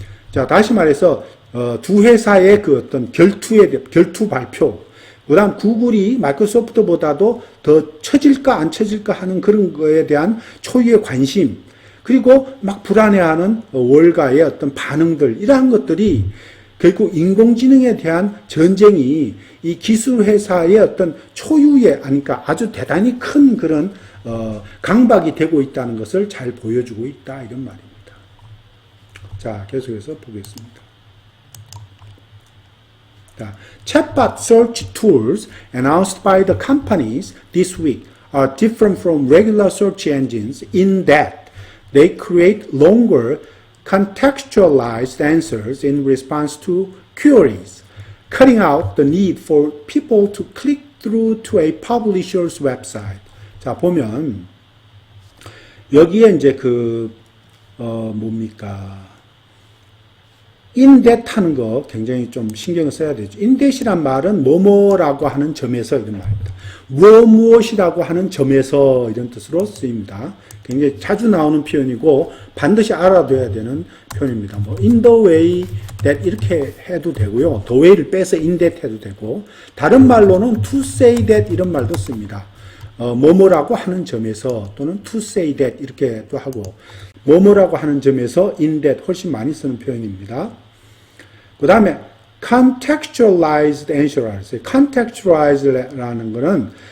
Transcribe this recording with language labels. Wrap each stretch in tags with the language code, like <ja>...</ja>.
<ko>자, 다시 말해서, 두 회사의 그 어떤 결투 발표, 그 다음 구글이 마이크로소프트보다도 더 처질까 안 처질까 하는 그런 거에 대한 초유의 관심, 그리고 막 불안해하는 월가의 어떤 반응들, 이러한 것들이 결국 인공지능에 대한 전쟁이 이 기술 회사의 어떤 초유의, 그러니까 아주 대단히 큰 그런, 강박이 되고 있다는 것을 잘 보여주고 있다. 이런 말입니다. 자, 계속해서 보겠습니다.</ko> <en>자, chatbot search tools announced by the companies this week are different from regular search engines in that they create longer contextualized answers in response to queries, cutting out the need for people to click through to a publisher's website.</en> <ko>자, 보면 여기에 이제 뭡니까? 인댓 하는 거 굉장히 좀 신경을 써야 되죠. 인댓이란 말은 뭐뭐라고 하는 점에서 이런 말입니다. 무엇이라고 하는 점에서 이런 뜻으로 쓰입니다. 굉장히 자주 나오는 표현이고 반드시 알아둬야 되는 표현입니다.</ko> <en>in the way that</en> <ko>이렇게 해도 되고요. the way를 빼서 in that 해도 되고, 다른 말로는</ko> <en>to say that</en> <ko>이런 말도 씁니다. 뭐뭐라고 하는 점에서 또는</ko> <en>to say that</en> <ko>이렇게도 하고, 뭐뭐라고 하는 점에서 in that 훨씬 많이 쓰는 표현입니다. 그 다음에 contextualized answer라고 했어요. contextualized라는 거는</ko>